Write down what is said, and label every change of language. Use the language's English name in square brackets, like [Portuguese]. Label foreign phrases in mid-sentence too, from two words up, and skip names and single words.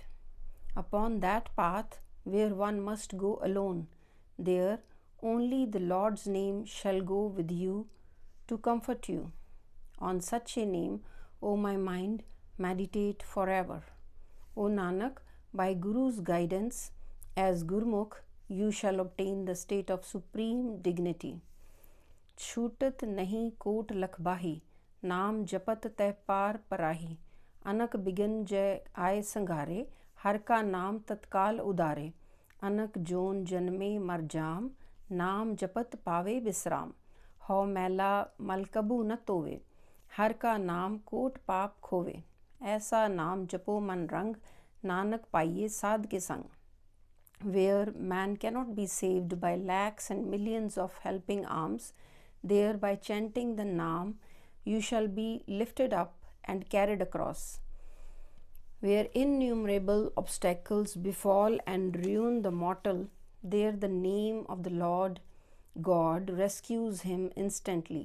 [English] Upon that path where one must go alone, there only the Lord's name shall go with you to comfort you. On such a name, O my mind, meditate forever. O Nanak, by Guru's guidance, as Gurmukh, you shall obtain the state of supreme dignity. [Punjabi] ਛੂਟਤ ਨਹੀ ਕੋਟਿ ਲਖ ਬਾਹੀ, ਨਾਮੁ ਜਪਤ ਤਹ ਪਾਰਿ ਪਰਾਹੀ. ਅਨਿਕ ਬਿਘਨ ਜਹ ਆਇ ਸੰਘਾਰੈ, ਹਰਿ ਕਾ ਨਾਮੁ ਤਤਕਾਲ ਉਧਾਰੈ। ਅਨਿਕ ਜੋਨਿ ਜਨਮੈ ਮਰਿ ਜਾਮ, ਨਾਮੁ ਜਪਤ ਪਾਵੈ ਬਿਸ੍ਰਾਮ। ਹਉ ਮੈਲਾ ਮਲੁ ਕਬਹੁ ਨ ਧੋਵੈ, ਹਰਿ ਕਾ ਨਾਮੁ ਕੋਟਿ ਪਾਪ ਖੋਵੈ। ਐਸਾ ਨਾਮੁ ਜਪਹੁ ਮਨ ਰੰਗਿ, ਨਾਨਕ ਪਾਈਐ ਸਾਧ ਕੈ ਸੰਗਿ। [English] Where man cannot be saved by lakhs and millions of helping arms, there by chanting the Naam you shall be lifted up and carried across. Where innumerable obstacles befall and ruin the mortal, there the name of the Lord God rescues him instantly.